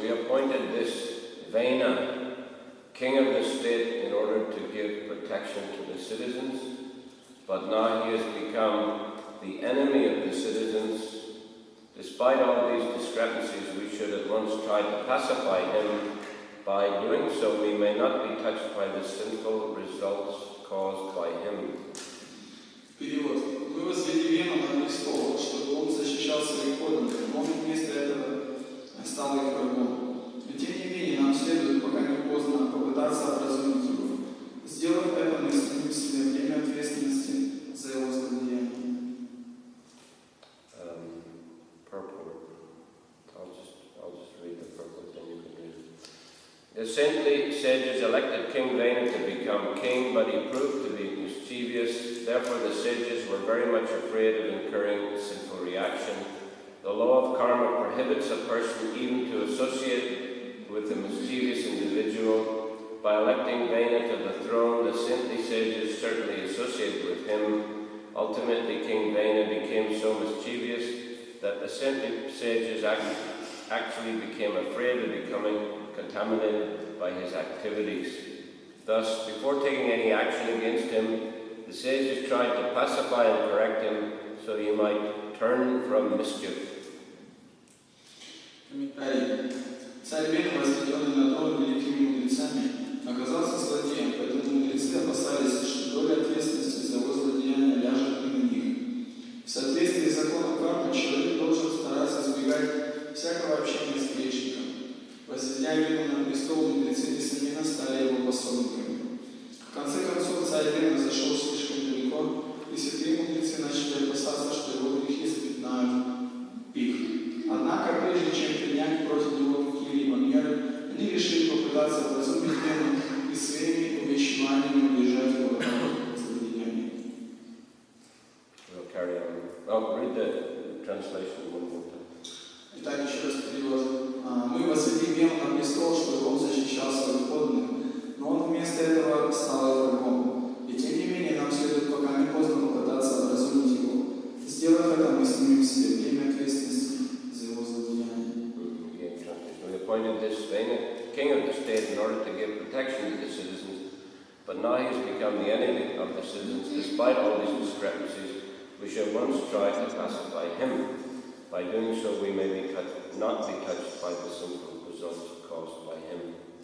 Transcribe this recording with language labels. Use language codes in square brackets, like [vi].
[en] We appointed this Vena, king of the state, in order to give protection to the citizens, but now he has become the enemy of the citizens. Despite all these discrepancies, we should at once try to pacify him. By doing so, we may not be touched by the sinful results caused by him. [ru] Перевод. Мы возвели Вену на престол, чтобы он защищал своих подданных, но он вместо этого стал их врагом. Но тем не менее, нам следует, пока не поздно, попытаться образумить его. Сделав это, мы снимем с себя время ответственности за его злодеяние. [en] Purport. I'll just read the purport, then you can read it. The saintly sages elected King Vena to become king, but he proved to be mischievous. Therefore, the sages were very much afraid of incurring sinful reaction. The law of karma prohibits a person even to associate with a mischievous individual. By electing Vena to the throne, the saintly sages certainly associated with him. Ultimately, King Vena became so mischievous that the saintly sages actually became afraid of becoming contaminated by his activities. Thus, before taking any action against him, the sages tried to pacify and correct him so he might turn from mischief. [ru] Комментарий. Царь Вена, возведенный на трон великими мудрецами, оказался злодеем, поэтому мудрецы опасались, что доля ответственности за его злодеяние ляжет и на них. В соответствии с законом кармы человек должен стараться избегать всякого общения с грешником. Возведя Вену на престол, мудрецы несомненно стали его пособниками. В конце концов, царь Вена зашел слишком далеко, и святые мудрецы начали опасаться, что его грехи запятнают их. Однако, прежде чем принять против него какие-либо меры, они решили попытаться образумить Вену и своими увещеваниями удержать его от злодеяния. [en] We'll carry on. Oh, read the translation one more time. [ru] Итак, еще раз перевод. Мы возвели Вену на престол, чтобы он защищал своих подданных, но он вместо этого стал их врагом. И тем не менее, нам следует пока не поздно попытаться образумить его. Сделав это, мы снимем себе время ответственности за его злодеяние. [en] We appointed this Vena, king of the state, in order to give protection to the citizens, but now he has become the enemy of the citizens. Despite all these discrepancies, we shall once try to pacify him. By doing so, we may not be touched by the sinful results caused by him.